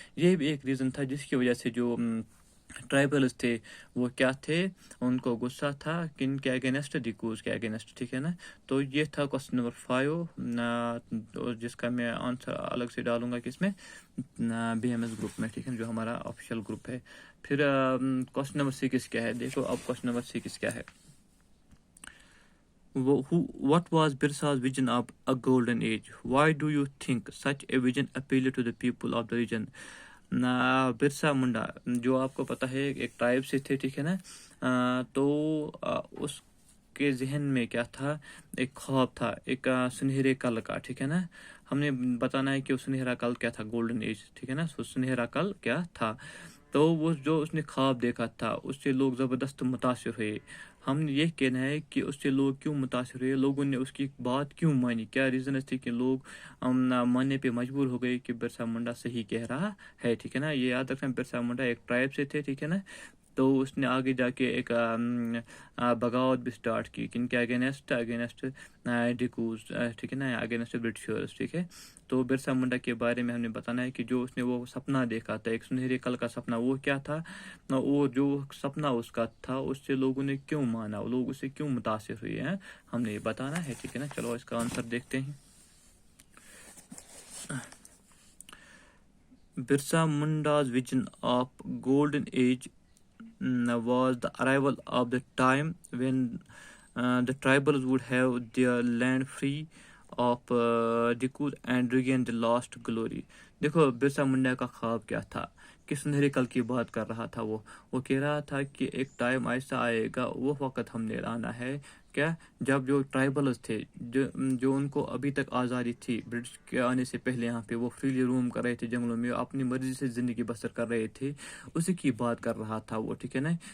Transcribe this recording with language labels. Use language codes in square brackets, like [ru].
[ur] یہ بھی ایک ریزن تھا جس کی وجہ سے جو ٹرائبلز تھے وہ کیا تھے, ان کو غصہ تھا کن کے اگینسٹ, ڈیکوز کے اگینسٹ, ٹھیک ہے نا. تو یہ تھا کوسچن نمبر 5, جس کا میں آنسر الگ سے ڈالوں گا کس میں, BMS گروپ میں, ٹھیک ہے, جو ہمارا آفیشیل گروپ ہے. پھر کوسچن نمبر 6 کیا ہے, دیکھو اب کوسچن نمبر 6 کیا ہے. [en] What was Birsa's vision of a golden age? Why do you think such a vision appealed to the people of the region? [ur] Birsa Munda جو آپ کو پتہ ہے ایک ٹرائب سے تھے, ٹھیک ہے نا, تو اس کے ذہن میں کیا تھا, ایک خواب تھا ایک سنہرے کل کا, ٹھیک ہے نا. ہم نے بتانا ہے کہ وہ سنہرا کل کیا تھا, گولڈن ایج, ٹھیک ہے نا. سنہرا کل کیا تھا, تو وہ جو اس نے خواب دیکھا تھا اس سے لوگ زبردست متاثر ہوئے. ہم نے یہ کہنا ہے کہ اس سے لوگ کیوں متاثر ہوئے, لوگوں نے اس کی بات کیوں مانی, کیا ریزنز تھی کہ لوگ ماننے پہ مجبور ہو گئے کہ برسا منڈا صحیح کہہ رہا ہے, ٹھیک ہے نا. یہ یاد رکھنا, برسا منڈا ایک ٹرائب سے تھے, ٹھیک ہے نا. تو اس نے آگے جا کے ایک بغاوت بھی سٹارٹ کی, کن کے اگینسٹ ڈیکوز, ٹھیک ہے نا, اگینسٹ برٹشرز, ٹھیک ہے. تو برسا منڈا کے بارے میں ہم نے بتانا ہے کہ جو اس نے وہ سپنا دیکھا تھا, ایک سنہرے کل کا سپنا, وہ کیا تھا, اور جو سپنا اس کا تھا اس سے لوگوں نے کیوں مانا, لوگ اس سے کیوں متاثر ہوئے ہیں, ہم نے یہ بتانا ہے, ٹھیک ہے نا. چلو اس کا آنسر دیکھتے ہیں. [en] Birsa Munda's vision of golden age was the arrival of the time when the tribals would have their land free of deceit and regain the lost glory. [ur] دیکھو برسا منڈا کا خواب کیا تھا, کہ سنہرے کل کی بات کر رہا تھا. وہ کہہ رہا تھا کہ ایک ٹائم ایسا آئے گا, وہ وقت ہم نے لانا ہے کیا, جب جو ٹرائبلز تھے, جو ان کو ابھی تک آزادی تھی برٹش کے آنے سے پہلے, یہاں پہ وہ فریلی روم کر رہے تھے جنگلوں میں, اپنی مرضی سے زندگی بسر کر رہے تھے, اسی کی بات کر رہا تھا وہ, ٹھیک ہے نا.